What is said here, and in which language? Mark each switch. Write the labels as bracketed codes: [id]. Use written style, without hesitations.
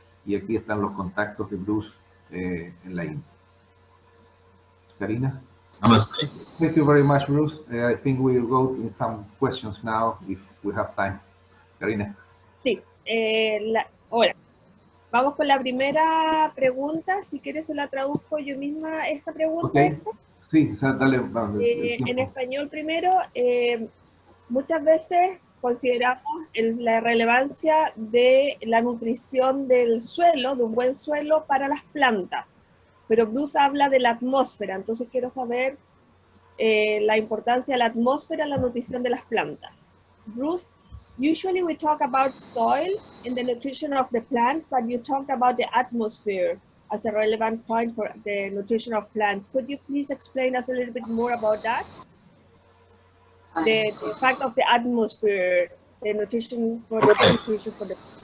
[es] Y aquí están los contactos de Bruce en la India. Karina? [hi] Namaste. [en] Thank you very much, Bruce. I think we will go in some questions now if we have time. Karina. [es] Sí, hola. Vamos con la primera pregunta. Si quieres se la traduzco yo misma esta pregunta. Okay. Sí, dale. En español primero, muchas veces consideramos la relevancia de la nutrición del suelo, de un buen suelo para las plantas. Pero Bruce habla de la atmósfera, entonces quiero saber la importancia de la atmósfera en la nutrición de las plantas. [en] Bruce, usually we talk about soil and the nutrition of the plants, but you talked about the atmosphere as a relevant point for the nutrition of plants. Could you please explain us a little bit more about that? The fact of the atmosphere, the nutrition for the nutrition for the.